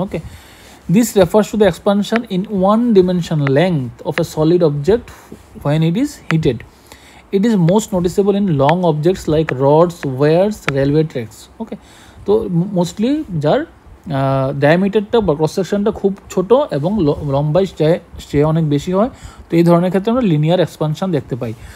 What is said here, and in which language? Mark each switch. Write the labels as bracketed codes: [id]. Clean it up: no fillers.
[en] Okay, this refers to the expansion in one dimension length of a solid object when it is heated. It is most noticeable in long objects like rods, wires, railway tracks. [bn] ওকে, তো mostly যার ডায়ামিটারটা বা cross সেকশনটা খুব ছোট এবং লম্বাই সে অনেক বেশি হয়, তো এই ধরনের ক্ষেত্রে আমরা লিনিয়ার এক্সপানশন দেখতে পাই।